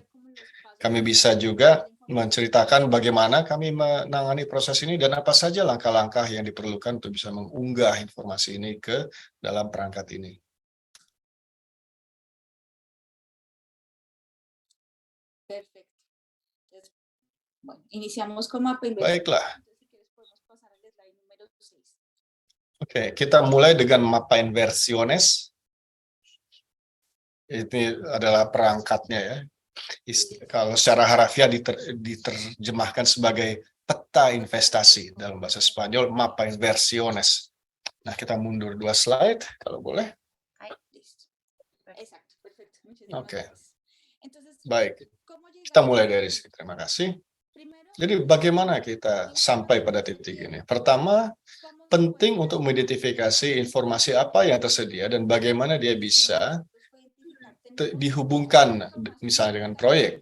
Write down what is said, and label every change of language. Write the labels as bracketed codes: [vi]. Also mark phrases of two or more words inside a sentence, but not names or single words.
[id] Kami bisa juga menceritakan bagaimana kami menangani proses ini dan apa saja langkah-langkah yang diperlukan untuk bisa mengunggah informasi ini ke dalam perangkat ini. Baiklah. Oke, kita mulai dengan mapa inversiones. Ini adalah perangkatnya ya. Kalau secara harafiah diterjemahkan sebagai peta investasi dalam bahasa Spanyol, mapa inversiones. Nah, kita mundur 2 slide kalau boleh. Oke. Baik. Kita mulai dari sini. Terima kasih. Jadi bagaimana kita sampai pada titik ini? Pertama, penting untuk mengidentifikasi informasi apa yang tersedia dan bagaimana dia bisa dihubungkan misalnya dengan proyek.